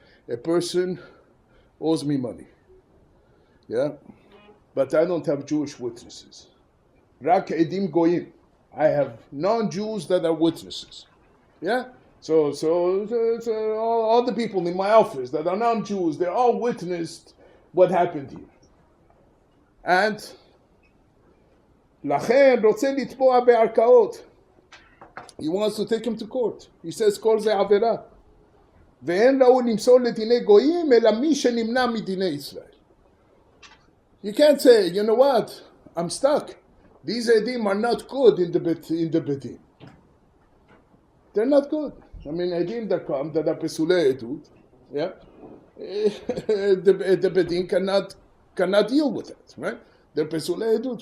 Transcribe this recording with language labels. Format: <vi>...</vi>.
<en>A person owes me money, yeah, but I don't have Jewish witnesses.</en> <he>Rak edim goyim.</he> <en>I have non-Jews that are witnesses. Yeah? So all the people in my office that are non-Jews, they all witnessed what happened here.</en> <he>And לכן רוצה לתבוע בערכאות.</he> <en>He wants to take him to court. He says</en> <he>כל זה עבירה. ואין ראוי למסור לדיני גויים אלא מי שנמנע מדיני ישראל.</he> <en>You can't say, you know what, I'm stuck. These edim are not good in the bedin. They're not good. I mean, edim that come that are pesule edut, yeah, the bedin cannot deal with it, right? They're pesule edut.</en>